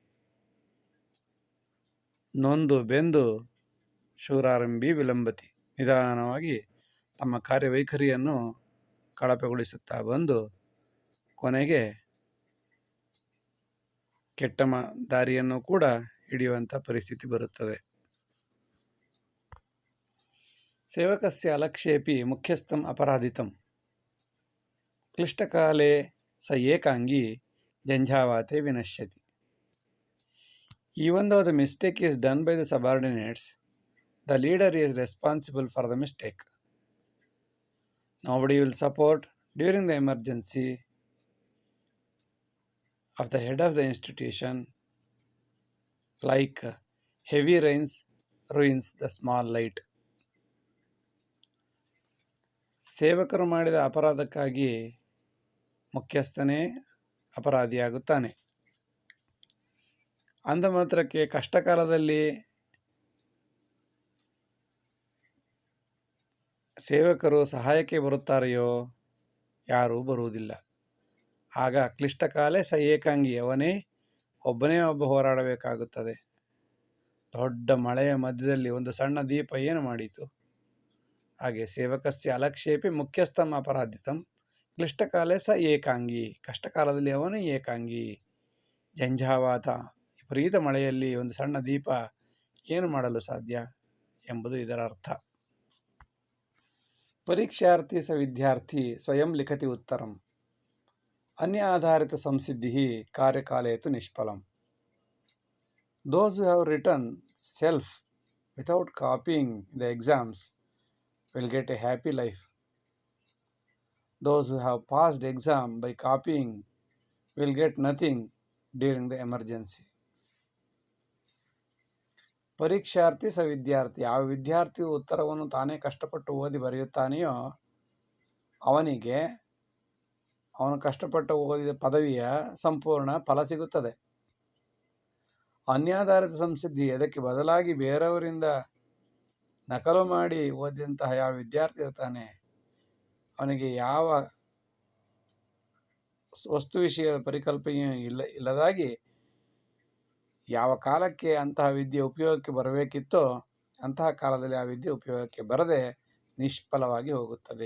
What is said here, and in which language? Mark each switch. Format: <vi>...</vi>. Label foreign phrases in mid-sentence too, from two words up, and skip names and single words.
<kn>ನೊಂದು ಬೆಂದು</kn> <sa>ಶೂರಾರಂಭಿ ವಿಲಂಬತಿ,</sa> <kn>ನಿಧಾನವಾಗಿ ತಮ್ಮ ಕಾರ್ಯವೈಖರಿಯನ್ನು ಕಳಪೆಗೊಳಿಸುತ್ತಾ ಬಂದು ಕೊನೆಗೆ ಕೆಟ್ಟ ದಾರಿಯನ್ನು ಕೂಡ ಹಿಡಿಯುವಂಥ ಪರಿಸ್ಥಿತಿ ಬರುತ್ತದೆ.</kn> <sa>ಸೇವಕಸ್ಯ ಅಲಕ್ಷ್ಯೇಪಿ ಮುಖ್ಯಸ್ಥಂ ಅಪರಾಧಿತಂ ಕ್ಲಿಷ್ಟಕಾಲೇ ಸ ಏಕಾಂಗಿ ಜಂಝಾವಾತೆ ವಿನಶ್ಯತಿ.</sa> <en>Even though the mistake is done by the subordinates, the leader is responsible for the mistake. Nobody will support during the emergency of the head of the institution, like heavy rains ruins the small light.</en> <kn>ಸೇವಕರು ಮಾಡಿದ ಅಪರಾಧಕ್ಕಾಗಿ ಮುಖ್ಯಸ್ಥನೇ ಅಪರಾಧಿಯಾಗುತ್ತಾನೆ. ಅಂದ ಮಾತ್ರಕ್ಕೆ ಕಷ್ಟಕಾಲದಲ್ಲಿ ಸೇವಕರು ಸಹಾಯಕ್ಕೆ ಬರುತ್ತಾರೆಯೋ? ಯಾರೂ ಬರುವುದಿಲ್ಲ. ಆಗ</kn> <sa>ಕ್ಲಿಷ್ಟಕಾಲೇ ಸ ಏಕಾಂಗಿ,</sa> <kn>ಅವನೇ ಒಬ್ಬನೇ ಹೋರಾಡಬೇಕಾಗುತ್ತದೆ. ದೊಡ್ಡ ಮಳೆಯ ಮಧ್ಯದಲ್ಲಿ ಒಂದು ಸಣ್ಣ ದೀಪ ಏನು ಮಾಡಿತು?</kn> <sa>ಹಾಗೆ ಸೇವಕಸ್ಯ ಅಲಕ್ಷೇಪಿ ಮುಖ್ಯಸ್ಥಂ ಅಪರಾಧಿತಂ ಕ್ಲಿಷ್ಟಕಾಲೇ ಸ ಏಕಾಂಗಿ,</sa> <kn>ಕಷ್ಟಕಾಲದಲ್ಲಿ ಅವನು ಏಕಾಂಗಿ. ಜಂಝಾವಾತ, ವಿಪರೀತ ಮಳೆಯಲ್ಲಿ ಒಂದು ಸಣ್ಣ ದೀಪ ಏನು ಮಾಡಲು ಸಾಧ್ಯ ಎಂಬುದು ಇದರ ಅರ್ಥ.</kn> <sa>ಪರೀಕ್ಷಾರ್ಥಿ ಸ ವಿದ್ಯಾರ್ಥಿ ಸ್ವಯಂ ಲಿಖತಿ ಉತ್ತರಂ ಅನ್ಯ ಆಧಾರಿತ ಸಂಸಿದ್ಧಿ ಕಾರ್ಯಕಾಲೇತು ನಿಷ್ಫಲಂ.</sa> <en>Those who have written self without copying the exams will get a happy life. Those who have passed exam by copying will get nothing during the emergency.</en> <sa>ಪರೀಕ್ಷಾರ್ಥಿ ಸ ವಿದ್ಯಾರ್ಥಿ,</sa> <kn>ಯಾವ ವಿದ್ಯಾರ್ಥಿಯು ಉತ್ತರವನ್ನು ತಾನೇ ಕಷ್ಟಪಟ್ಟು ಓದಿ ಬರೆಯುತ್ತಾನೆಯೋ ಅವನಿಗೆ ಅವನು ಕಷ್ಟಪಟ್ಟು ಓದಿದ ಪದವಿಯ ಸಂಪೂರ್ಣ ಫಲ ಸಿಗುತ್ತದೆ.</kn> <sa>ಅನ್ಯಾಧಾರಿತ ಸಂಸಿದ್ಧಿ,</sa> <kn>ಅದಕ್ಕೆ ಬದಲಾಗಿ ಬೇರೆಯವರಿಂದ ನಕಲು ಮಾಡಿ ಓದಿದಂತಹ ಯಾವ ವಿದ್ಯಾರ್ಥಿ ಇರ್ತಾನೆ ಅವನಿಗೆ ಯಾವ ವಸ್ತು ವಿಷಯದ ಪರಿಕಲ್ಪನೆಯೂ ಇಲ್ಲದಾಗಿ ಯಾವ ಕಾಲಕ್ಕೆ ಅಂತಹ ವಿದ್ಯೆ ಉಪಯೋಗಕ್ಕೆ ಬರಬೇಕಿತ್ತೋ ಅಂತಹ ಕಾಲದಲ್ಲಿ ಆ ವಿದ್ಯೆ ಉಪಯೋಗಕ್ಕೆ ಬರದೆ ನಿಷ್ಫಲವಾಗಿ ಹೋಗುತ್ತದೆ.</kn>